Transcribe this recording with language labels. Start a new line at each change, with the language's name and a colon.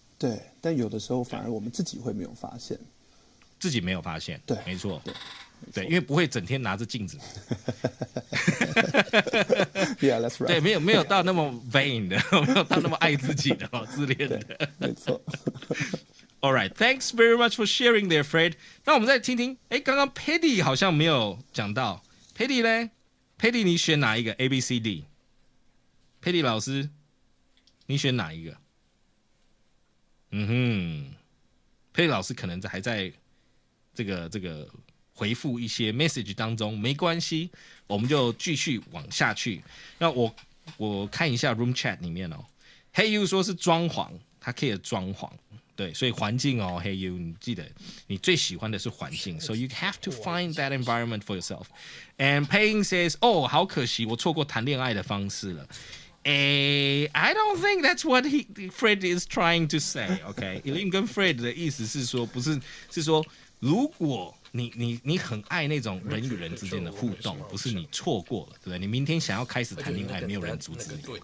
Chinese: 对，但有的时候反而我们自己会没有发现。自己没有发现，对，没错。对，因为不会整天拿着镜子。
English: Yeah, that's right.
Chinese: 对，没有到那么 vain 的，没有到那么爱自己的自恋的。没错。
English: All right, thanks very much for sharing there, Fred.
Chinese: 那我们再听听，刚刚 Paddy 好像没有讲到 ，Paddy 呢 ？Paddy 你选哪一个 ？A、B、C、D。Paddy 老师，你选哪一个？Paddy 老师可能还在这个回复一些 message 当中，没关系，我们就继续往下去。那我看一下 room chat 里面Hey You 说是装潢，他 care 装潢，对，所以环境Hey You 你记得你最喜欢的是环境 ，
English: so you have to find that environment for yourself. And Paying says
Chinese: 好可惜，我错过谈恋爱的方式了。
English: I don't think that's what Fred is trying to say.
Chinese: OK， Elin 跟 Fred 的意思是说，不是，是说如果你很爱那种人与人之间的互动，不是你错过了，对不对？你明天想要开始谈恋爱，没有人阻止你。